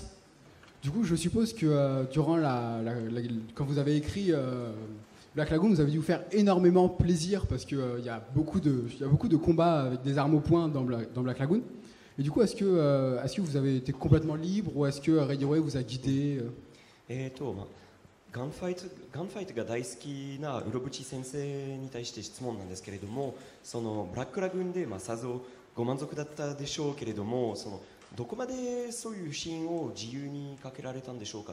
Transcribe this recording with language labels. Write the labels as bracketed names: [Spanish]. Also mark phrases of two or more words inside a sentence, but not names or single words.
[French] Du coup, je suppose que durant quand vous avez écrit Black Lagoon, vous avez dû vous faire énormément plaisir parce qu'il y a beaucoup de combats avec des armes au poing dans Black Lagoon. Et du coup, est-ce que vous avez été complètement libre ou est-ce que Rayaway vous a guidé? [Japanese] ガンファイトが大好きなウロブチ先生に対して質問なんですけれども、そのブラックラグーンでさぞご満足だったでしょうけれども、どこまでそういうシーンを自由にかけられたんでしょうか。